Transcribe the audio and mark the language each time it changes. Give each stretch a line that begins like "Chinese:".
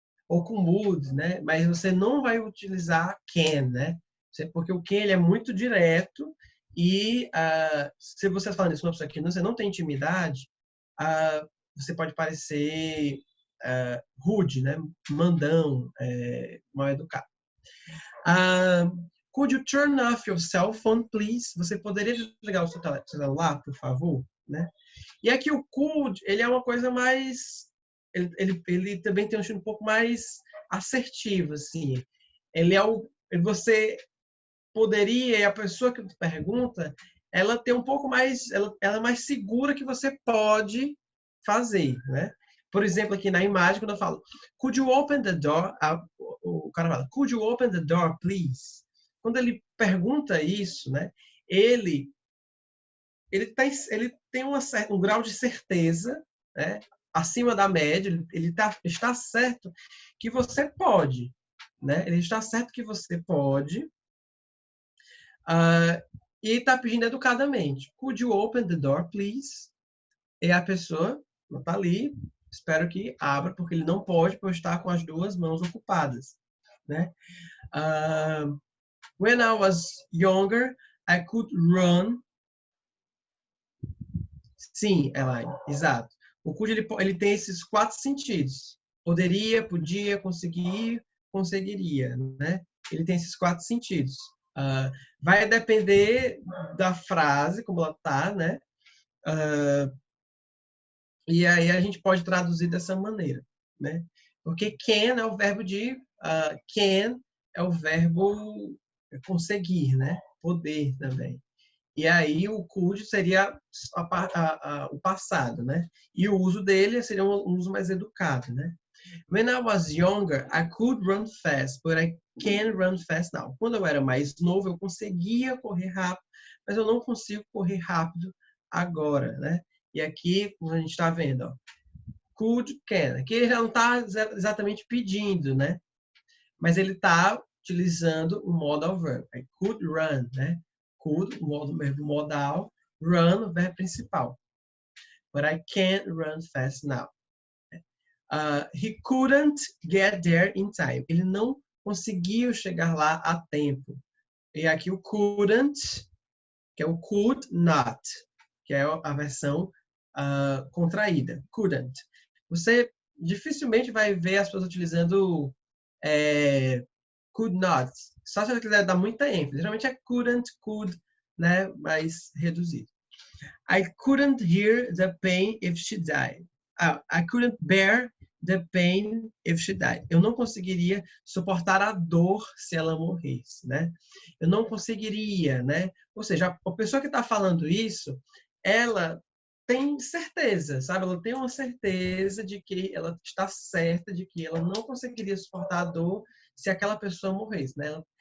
Portuguese: Ou com would, né? Mas você não vai utilizar can, né? Porque o can ele é muito direto e se você está falando isso com uma pessoa que você não tem intimidade, você pode parecer rude, né? Mandão, mal educado.
English: Could you turn off your cell phone, please?
Portuguese: Você poderia desligar o seu celular, por favor? Né? E aqui o could, ele é uma coisa mais... Ele também tem um estilo um pouco mais assertivo, assim. Ele é o... Você poderia, e a pessoa que pergunta, ela tem um pouco mais... Ela é mais segura que você pode fazer, né? Por exemplo, aqui na imagem, quando eu falo,
English: could you open the door?
Portuguese: O cara fala,
English: could you open the door, please?
Portuguese: Quando ele pergunta isso, né, ele tem um grau de certeza, né, acima da média, ele está certo que você pode. Né? Ele está certo que você pode e está pedindo educadamente.
English: Could you open the door, please?
Portuguese: E a pessoa não está ali, espero que abra, porque ele não pode estar com as duas mãos ocupadas. Né?
English: When I was younger, I could run.
Portuguese: Sim, Elaine, exato. O could ele tem esses 4 sentidos. Poderia, podia, conseguir, conseguiria, né? Ele tem esses 4 sentidos. Vai depender da frase, como ela tá, né? E aí a gente pode traduzir dessa maneira, né? Porque can é o verbo can é o verbo conseguir, né? Poder também. E aí o could seria o passado, né? E o uso dele seria um uso mais educado, né?
English: When I was younger, I could run fast, but I can't run fast now.
Portuguese: Quando eu era mais novo, eu conseguia correr rápido, mas eu não consigo correr rápido agora, né? E aqui, como a gente está vendo, ó, could, can. Aqui ele já não está exatamente pedindo, né? Mas ele está utilizando o modal verb.
English: I could run,
Portuguese: né? Could, o verbo modal, run, o verbo principal.
English: But I can't run fast now. He couldn't get there in time.
Portuguese: Ele não conseguiu chegar lá a tempo. E aqui o couldn't, que é o could not, que é a versão contraída. Couldn't. Você dificilmente vai ver as pessoas utilizando could not. Só se ela quiser dar muita ênfase. Geralmente é couldn't, could, né, mais reduzido.
English: I couldn't hear the pain if she died. I couldn't bear the pain if she died.
Portuguese: Eu não conseguiria suportar a dor se ela morresse, né? Eu não conseguiria, né? Ou seja, a pessoa que está falando isso, ela tem certeza, sabe? Ela tem uma certeza de que ela está certa de que ela não conseguiria suportar a dor se aquela pessoa morresse, né?